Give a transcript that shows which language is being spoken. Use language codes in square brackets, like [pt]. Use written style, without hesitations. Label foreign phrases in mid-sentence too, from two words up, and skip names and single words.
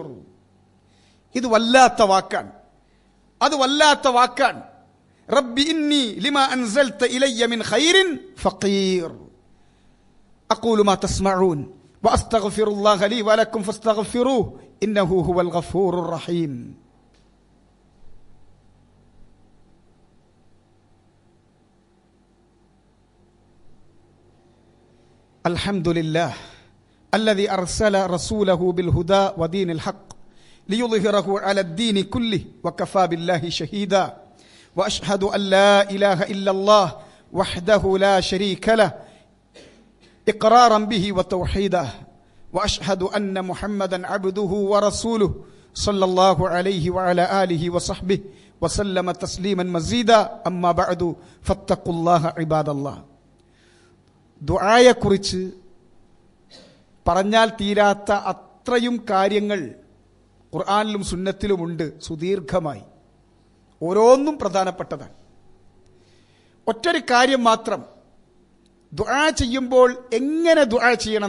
[ml] ഇത് വല്ലാത്ത വാക്കാണ്, അത് വല്ലാത്ത വാക്കാണ്. [ar] رب إني لما أنزلت إلي من خير فقير. أقول ما تسمعون وأستغفر الله لي ولكم فاستغفروه إنه هو الغفور الرحيم. الحمد لله الذي أرسل رسوله بالهدى ودين الحق ليظهره على الدين كله وكفى بالله شهيدا وأشهد أن لا إله إلا الله وحده لا شريك له إقرارا به وتوحيدا وأشهد أن محمدا عبده ورسوله صلى الله عليه وعلى آله وصحبه وسلم تسليما مزيدا أما بعد فاتقوا الله عباد الله. [ml] ദുആയെക്കുറിച്ച് പറഞ്ഞാൽ തീരാത്ത അത്രയും കാര്യങ്ങൾ ഖുർആനിലും സുന്നത്തിലുമുണ്ട് സുദീർഘമായി. ഓരോന്നും പ്രധാനപ്പെട്ടതാണ്. ഒറ്റൊരു കാര്യം മാത്രം, ദുആ ചെയ്യുമ്പോൾ എങ്ങനെ ദുആ ചെയ്യണം.